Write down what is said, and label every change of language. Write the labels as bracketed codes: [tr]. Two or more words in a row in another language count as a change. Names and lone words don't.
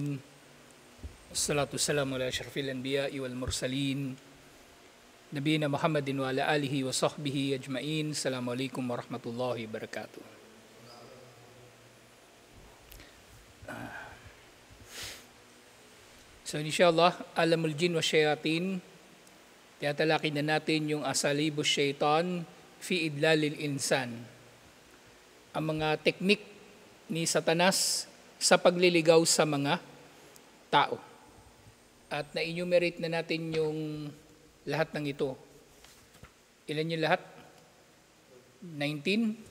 [ar] الصلاة والسلام على أشرف الأنبياء والمرسلين. نبينا محمد وعلى آله وصحبه أجمعين. السلام عليكم ورحمة الله وبركاته. So inshallah, عالم الجن والشياطين. [tl] Tiyatalakin na natin yung [ar] أساليب الشيطان في إضلال الإنسان. [tl] Ang mga teknik ni Satanas sa pagliligaw sa mga tao. At na-enumerate na natin yung lahat ng ito. Ilan yung lahat? 19?